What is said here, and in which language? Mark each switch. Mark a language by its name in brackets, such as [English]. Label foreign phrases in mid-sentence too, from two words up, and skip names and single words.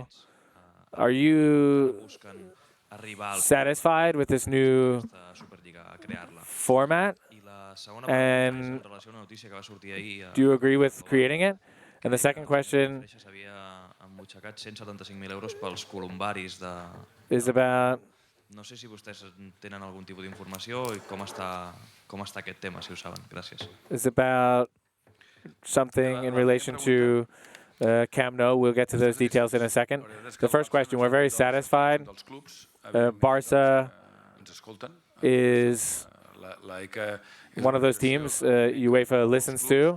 [English] Are you satisfied with this new format? And do you agree with creating it? And the second question is about... [Catalan] No sé si vostès tenen algun tipus d'informació i com està aquest tema, si ho saben. Gràcies. [English] Is about something in relation to Camp Nou. We'll get to those details in a second. The first question, we're very satisfied. Barça is one of those teams UEFA listens to.